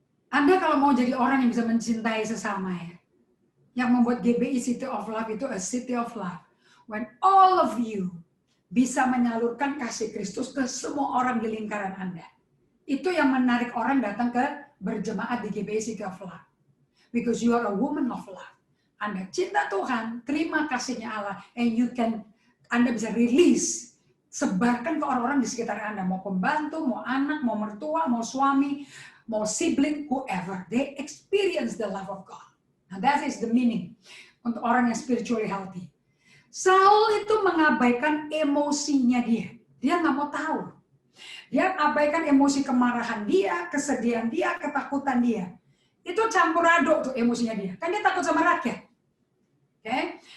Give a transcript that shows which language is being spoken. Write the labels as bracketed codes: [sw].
[id] Anda kalau mau jadi orang yang bisa mencintai sesama ya. Yang membuat GBI City of Love itu [en] a city of love. When all of you [id] bisa menyalurkan kasih Kristus ke semua orang di lingkaran Anda. Itu yang menarik orang datang ke berjemaat di GBI City of Love. [en] Because you are a woman of love. [id] Anda cinta Tuhan, terima kasihnya Allah, and Anda bisa release, sebarkan ke orang-orang di sekitar Anda, mau pembantu, mau anak, mau mertua, mau suami, mau sibling, whoever. [en] They experience the love of God. Now that is the meaning [id] untuk orang yang [en] spiritually healthy. [id] Saul itu mengabaikan emosinya dia. Dia nggak mau tahu. Dia abaikan emosi kemarahan dia, kesedihan dia, ketakutan dia. Itu campur aduk tuh emosinya dia. Kan dia takut sama rakyat. Okay?